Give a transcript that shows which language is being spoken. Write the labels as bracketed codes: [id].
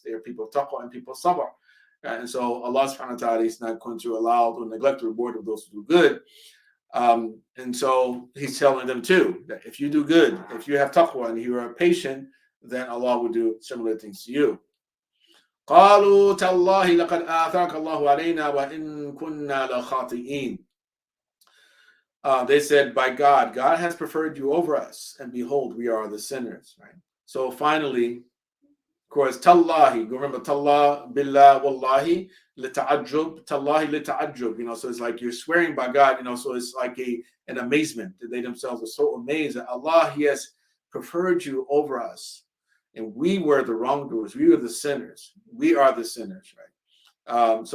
[en] They are people of taqwa and people of sabr. And so Allah subhanahu wa ta'ala is not going to allow or neglect the reward of those who do good. And so he's telling them too, that if you do good, if you have taqwa and you are patient, then Allah will do similar things to you. [ar] قالوا تالله لقد آثرك الله علينا وإن كنا لخاطئين. [en] They said, by God has preferred you over us, and behold, we are the sinners, right? So finally, of course, tallahi, remember, tallah, billah, wallahi, lita'ajjub, tallahi, lita'ajjub, so it's like you're swearing by God, so it's like an amazement that they themselves are so amazed that Allah, He has preferred you over us, and we were the wrongdoers, we were the sinners, we are the sinners, right?